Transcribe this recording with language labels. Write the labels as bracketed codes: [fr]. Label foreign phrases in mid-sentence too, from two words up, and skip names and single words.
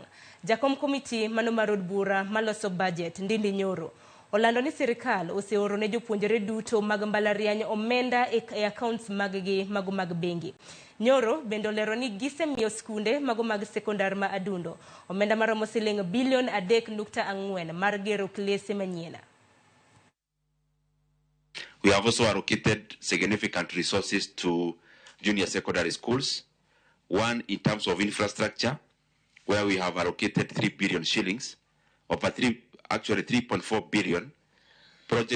[luo] Jakom komiti mano mar od bura maloso budget Ndindi Nyoro olando ni sirikal oseoro ne jopuonjre duto mag mbalariany omenda e accounts maggi mago mag bengi. Nyoro bende olero ni gisemiyo skunde mago mag sekondar ma adundo omenda maromo siling bilion 3.4 mar gero klese manyien. [en] We have also allocated significant resources to junior secondary schools. One, in terms of infrastructure, where we have allocated 3 billion shillings, actually 3.4 billion, project